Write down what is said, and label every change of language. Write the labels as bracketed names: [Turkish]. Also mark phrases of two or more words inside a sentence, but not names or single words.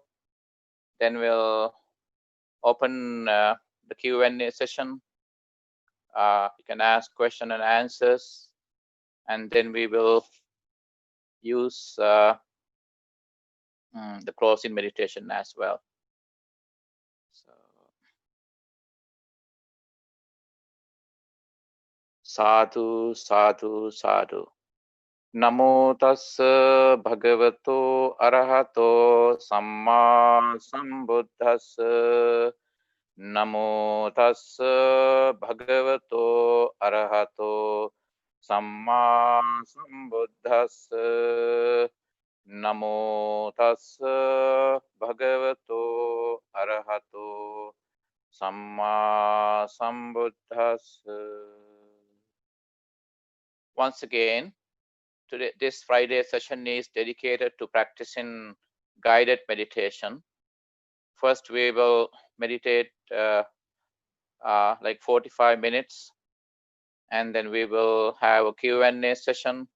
[English] Then we'll open the Q&A session. You can ask question and answers, and then we will use the closing meditation as well. So, [Pali] sadhu, sadhu, sadhu. Namo tassa bhagavato arahato samma sambuddhassa. Namo tassa bhagavato arahato samma sambuddhassa. Namo tassa bhagavato arahato samma sambuddhassa. [English] Once again, today, this Friday session is dedicated to practicing guided meditation. First, we will meditate like 45 minutes, and then we will have a Q&A session.